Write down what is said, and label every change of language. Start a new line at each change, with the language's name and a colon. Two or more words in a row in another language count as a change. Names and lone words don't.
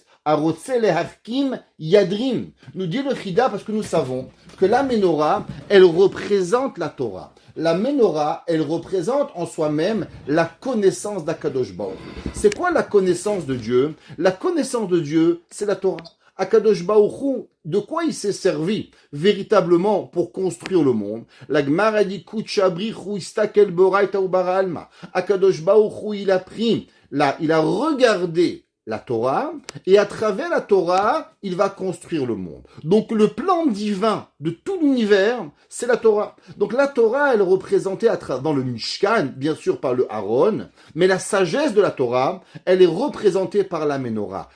Hebrew: הרוצה להחכים ידרים.
French: Nous dit le Chida parce que nous savons que la Ménorah, elle représente la Torah. La Ménorah, elle représente en soi-même la connaissance d'
Hebrew: הקדוש ברוך הוא.
French: C'est quoi la connaissance de Dieu? La connaissance de Dieu, c'est la Torah.
Hebrew: הקדוש ברוך הוא,
French: de quoi il s'est servi véritablement pour construire le monde? La Gemara dit
Aramaic: קודשא בריך הוא אסתכל באורייתא וברא עלמא.
Hebrew: הקדוש ברוך הוא,
French: il a pris, là, il a regardé la Torah, et à travers la Torah, il va construire le monde. Donc le plan divin de tout l'univers, c'est la Torah. Donc la Torah, elle est représentée dans le Mishkan, bien sûr par le Haron, mais la sagesse de la Torah, elle est représentée par la Ménorah.